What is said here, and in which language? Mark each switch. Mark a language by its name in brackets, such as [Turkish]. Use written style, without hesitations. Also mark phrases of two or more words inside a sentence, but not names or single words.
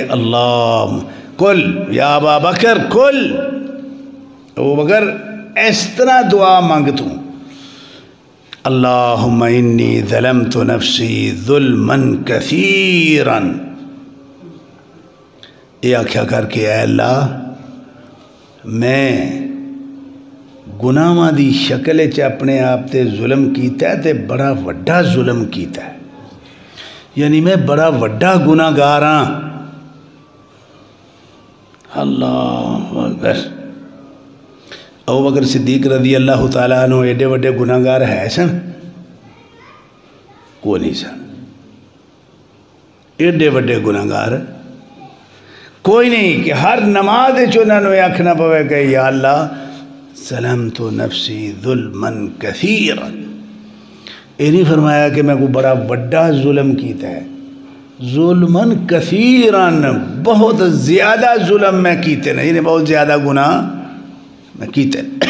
[Arabic] اللہ کل یا ابا بکر کل، [Urdu] ابو بکر اس طرح دعا مانگ تو. [Arabic] اللہم انی ظلمت نفسی ظلما کثیرا، [Punjabi] یہ آکھیا کر کے اے اللہ میں گناہاں دی شکل چ اپنے آپ تے ظلم کیتا ہے تے بڑا وڈا ظلم کیتا ہے، یعنی میں بڑا وڈا گناہگار ہاں. [Arabic] اللہ اکبر. [Punjabi] ابو بکر صدیق رضی اللہ تعالیٰ عنہ ایڈے وڈے گناہگار ہے سن؟ کوئی نہیں سن. ایڈے وڈے گناہگار کوئی نہیں کہ ہر نماز انہوں نے آکھنا پوے کہ [Arabic] یا اللہ ظلمت نفسی ظلما کثیرا. [Punjabi] یہ نہیں فرمایا کہ میں کوئی بڑا وڈا ظلم کیتا ہے. [Arabic] ظلما کثیرا، [Punjabi] بہت زیادہ ظلم میں کیتے نہیں، یعنی بہت زیادہ گناہ میں کیتے.